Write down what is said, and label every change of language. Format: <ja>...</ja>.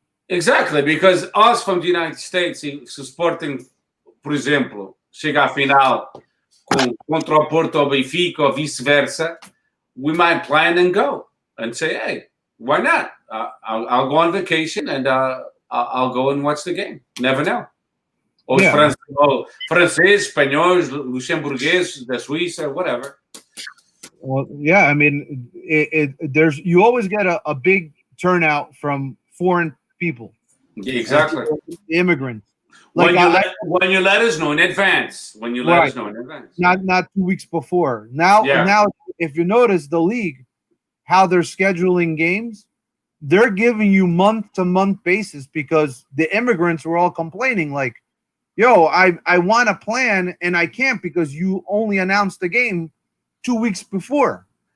<en>Exactly, because us from the United States,</en> <pt>se o Sporting, por exemplo, chega à final contra o Porto ou Benfica ou vice-versa,</pt> <en>we might plan and go and say, hey, why not? I'll go on vacation and I'll go and watch the game. Never know.</en> <pt>Ou francês, espanhóis, luxemburguês, da Suíça, whatever.</pt> <en>Well, yeah, I mean, you always get a big turnout from foreign people. Yeah, exactly. Immigrants. When you let us know in advance. Not 2 weeks before. Now, if you notice the league, how they're scheduling games, they're giving you month-to-month basis, because the immigrants were all complaining like, yo, I want to plan and I can't because you only announced the game 2 weeks before.</en>